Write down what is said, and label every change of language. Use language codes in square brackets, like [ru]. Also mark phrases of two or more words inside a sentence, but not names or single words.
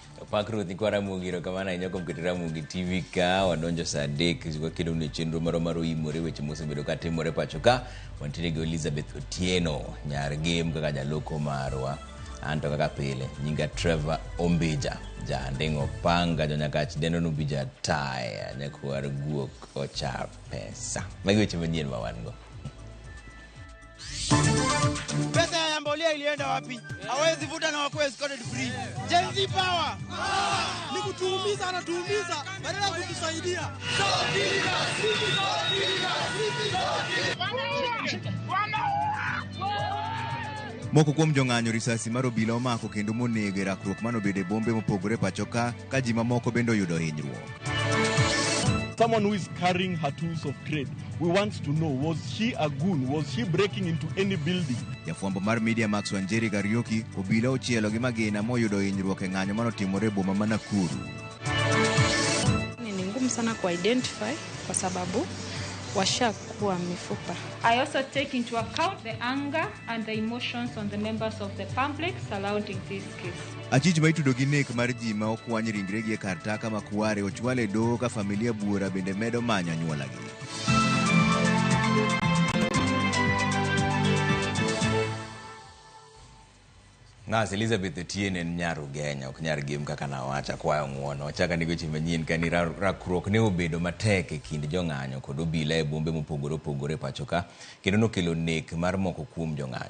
[luo] Pakru ni kwa Ramungi kamana inyoko mkiti Ramungi TV ka wadonjo saa dek kwa kido ni chindu maro imore weche mose bedo kati more pachoka wantinegi Elizabeth Otieno nyar game kaka jaloko marwa anto kaka pile nyinga Trevor Ombija jandengo panga jonyakachi deno nubija taya nyakuwar guok ochar pesa magi weche manyien mawango. [sw] Pesa ya mbolea ilienda wapi? Hawezi vuta na wakuwe [en] escorted free. Gen Z power! [sw] Ni kutuumiza, anatuumiza badala ya kutusaidia. [luo] Moko kuom jong'anyo risasi mar obila omako kendo monege rakruok manobede bombe mopogore pachoka ka ji mamoko bende oyudo hinyruok. [en] Someone who is carrying her tools of trade. We want to know, was she a goon? Was she breaking into any building? [luo] Jafwambo mar Media Max Wanjeri Kariuki obila ochielo gi magina moyudo hinyruok e ng'anyo manotimore boma ma Nakuru. [sw] Ni ngumu sana identify kwa sababu washakuwa mifupa. [en] I also take into account the anger and the emotions on the members of the public surrounding this case. [luo] Achich ma itudo gi nek mar ji ma okwany ringregi e kar taka ma Kware ochwale doho ka familia buora bende medo manyo anyuolagi. Ngas Elizabeth Otieno nyaru Genya ok nyar game kaka nawacha kwayo ng'uono ochaka ni weche manyien kani rakruok ne obedo matek e kind jong'anyo kod obila e bombe mopogore pachoka kendo nokelo nek mar moko kuom jong'anyo.